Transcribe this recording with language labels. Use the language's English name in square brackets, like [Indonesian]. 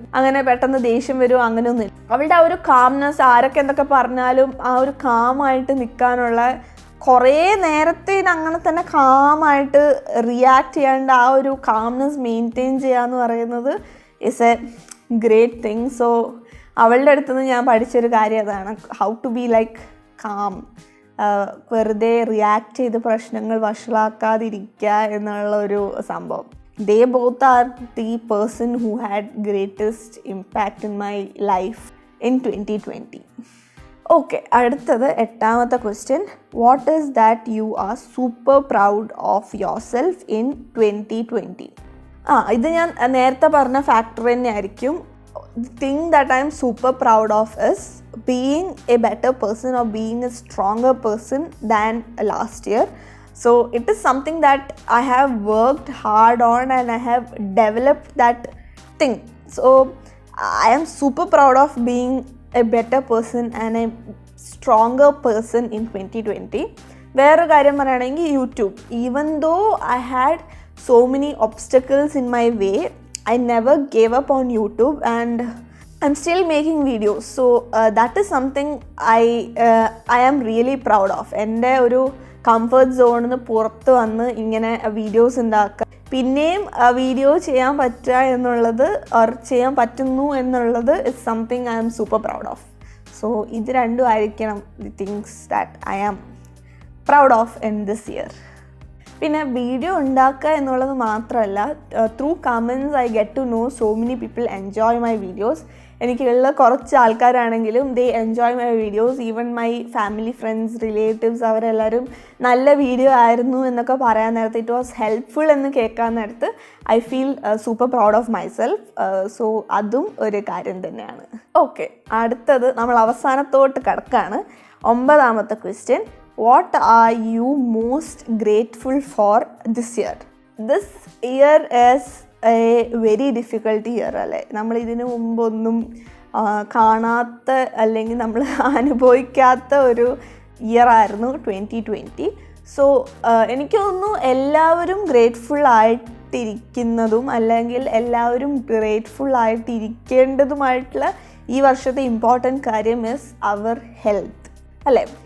[Malayalam] അങ്ങനെ പെട്ടെന്ന് ദേഷ്യം വരുമോ അങ്ങനെയൊന്നുമില്ല. അവളുടെ ആ ഒരു കാംനെസ്, ആരൊക്കെ എന്തൊക്കെ പറഞ്ഞാലും ആ ഒരു കാമായിട്ട് നിൽക്കാനുള്ള, കുറേ നേരത്തേന് അങ്ങനെ തന്നെ കാമായിട്ട് റിയാക്ട് ചെയ്യാണ്ട് ആ ഒരു കാംനെസ് മെയിൻറ്റെയിൻ ചെയ്യുക എന്ന് പറയുന്നത് [English] Is a great thing. [Malayalam] So അവളുടെ അടുത്തുനിന്ന് ഞാൻ പഠിച്ചൊരു കാര്യം അതാണ്, [English] How to be like calm. [Malayalam] വെറുതെ റിയാക്ട് ചെയ്ത് പ്രശ്നങ്ങൾ വഷളാക്കാതിരിക്കുക എന്നുള്ള ഒരു സംഭവം. [English] They both are the person who had greatest impact in my life in 2020. Okay, [Malayalam] അടുത്തത് 8ാമത്തെ question. [English] What is that you are super proud of yourself in 2020? [Malayalam] ഇത് ഞാൻ നേരത്തെ പറഞ്ഞ ഫാക്ടർ തന്നെയായിരിക്കും. [English] The thing that I am super proud of is being a better person or being a stronger person than last year. So it is something that I have worked hard on and I have developed that thing. So I am super proud of being a better person and a stronger person in 2020. [Malayalam] വേറൊരു കാര്യം പറയുകയാണെങ്കിൽ [English] YouTube. Even though I had so many obstacles in my way, I never gave up on YouTube and I'm still making videos. So that is something I am really proud of. [Malayalam] എൻ്റെ ഒരു comfort സോണിൽ നിന്ന് പുറത്ത് വന്ന് ഇങ്ങനെ videos ഉണ്ടാക്കുക, പിന്നെയും video ചെയ്യാൻ പറ്റുക എന്നുള്ളത് ചെയ്യാൻ പറ്റുന്നു എന്നുള്ളത് [English] Is something I am super proud of. So [Malayalam] ഇത് രണ്ടും ആയിരിക്കണം [English] The things that I am proud of in this year. [Malayalam] പിന്നെ വീഡിയോ ഉണ്ടാക്കുക എന്നുള്ളത് മാത്രമല്ല, [English] Through comments I get to know so many people enjoy my videos. [Malayalam] എനിക്കുള്ള കുറച്ച് ആൾക്കാരാണെങ്കിലും [English] They enjoy my videos. Even my family, friends, relatives [Malayalam] അവരെല്ലാവരും നല്ല video ആയിരുന്നു എന്നൊക്കെ പറയാൻ നേരത്ത്, [English] it was helpful [Malayalam] എന്ന് കേൾക്കാൻ നേരത്ത് [English] I feel super proud of myself. [Malayalam] So അതും ഒരു കാര്യം തന്നെയാണ്. ഓക്കെ, അടുത്തത് നമ്മൾ അവസാനത്തോട്ട് കിടക്കുകയാണ്. 9ാമത്തെ question. [English] What are you most grateful for this year? This year is a very difficult year അല്ലേ. [Malayalam] നമ്മൾ ഇതിനു മുമ്പൊന്നും കാണാത്ത അല്ലെങ്കിൽ നമ്മൾ അനുഭവിക്കാത്ത ഒരു ഇയർ ആയിരുന്നു 2020. സോ എനിക്ക് തോന്നുന്നു എല്ലാവരും ഗ്രേറ്റ്ഫുൾ ആയിട്ടിരിക്കുന്നതും അല്ലെങ്കിൽ എല്ലാവരും ഗ്രേറ്റ്ഫുൾ ആയിട്ടിരിക്കേണ്ടതുമായിട്ടുള്ള ഈ വർഷത്തെ ഇമ്പോർട്ടൻറ്റ് കാര്യം [English] is our health, [Malayalam] അല്ലേ?